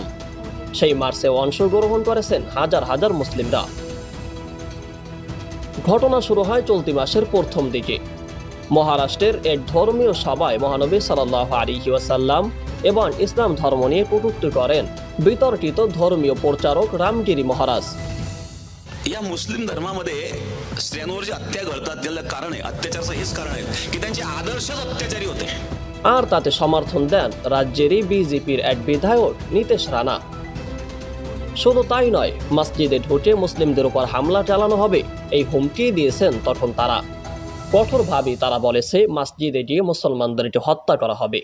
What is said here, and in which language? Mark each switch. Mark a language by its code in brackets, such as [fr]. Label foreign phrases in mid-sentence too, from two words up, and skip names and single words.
[bn] সেই মার্চে অংশগ্রহণ করেছেন হাজার হাজার মুসলিমরা। ঘটনা শুরু হয় চলতি মাসের প্রথম দিকে। মহারাষ্ট্রের এক ধর্মীয় সভায় মহানবী [ar] صلى الله عليه وسلم [bn] এবং ইসলাম ধর্ম নিয়ে কটূক্তি করেন বিতর্কিত ধর্মীয় প্রচারক রামগিরি মহাराज। [mr] या मुस्लिम धर्मामध्ये स्त्रियांवर जे हत्या घडतात त्याला कारण आहे, अत्याचाराचं हेच कारण आहे की त्यांचे आदर्शच अत्याचारी होते। [bn] আর তাতে সমর্থন দেন রাজ্যেরই বিজেপির এক বিধায়ক নীতেশ রানা। শুধু তাই নয়, মসজিদে ঢুকে মুসলিমদের উপর হামলা চালানো হবে এই হুমকি দিয়েছেন তখন তারা। কঠোরভাবে তারা বলেছে মসজিদে গিয়ে মুসলমানদেরকে হত্যা করা হবে।